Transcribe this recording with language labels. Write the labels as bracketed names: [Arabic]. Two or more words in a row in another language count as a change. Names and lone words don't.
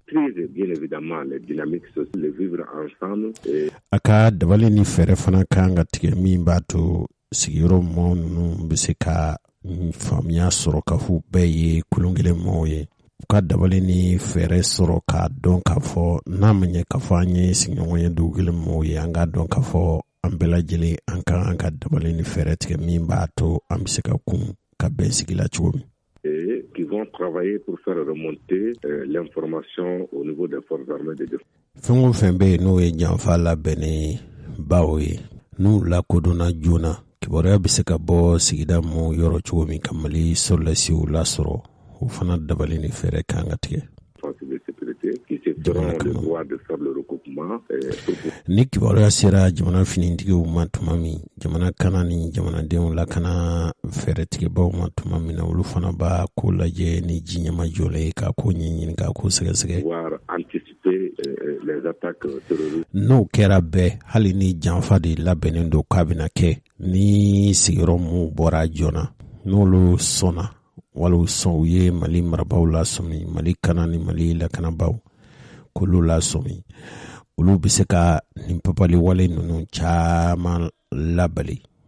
[Bambara] A ka dabali ni fɛɛrɛ fana kan ka tigɛ min b'a to sigiyɔrɔ mɔgɔw ninnu bɛ se ka faamuya sɔrɔ k'a fɔ bɛɛ ye kulon kelen mɔgɔw ye. U ka dabali ni fɛɛrɛ sɔrɔ k'a dɔn k'a fɔ n'a ma ɲɛ k'a fɔ an ye sigiɲɔgɔn ye dugu kelen mɔgɔw ye an k'a dɔn k'a fɔ an bɛɛ lajɛlen an kan an ka dabali ni fɛɛrɛ tigɛ min b'a to an bɛ se ka kun ka bɛn sigi la cogo min. [French] Qui vont travailler pour faire remonter l'information au niveau des forces armées de défense. [Bambara] Fɛn o fɛn bɛ yen n'o ye janfa labɛnnen baw ye n'u lakodɔnna joona kibaruya bɛ se ka bɔ sigida mɔgɔw yɔrɔ cogo min ka Mali sɔrɔlasiw lasɔrɔ o fana dabali ni fɛɛrɛ kan ka tigɛ. développement. Ni kibaruya sera jamana finintigiw ma tuma min, jamana kana ni jamanadenw lakana fɛɛrɛ tigɛbaw ma tuma min na olu fana b'a ko lajɛ ni ji ɲɛma jɔlen k'a ko ɲɛɲini k'a ko sɛgɛsɛgɛ. [French] Les attaques terroristes. [Bambara] N'o kɛra bɛɛ hali ni janfa de labɛnnen don k'a bɛna kɛ ni sigiyɔrɔ mun bɔra joona n'olu sɔnna wala u sɔn u ye Mali marabaw lasɔmi Mali kana ni Mali lakanabaw k'olu lasɔmi olu bɛ se ka nin papali wale ninnu caman labali.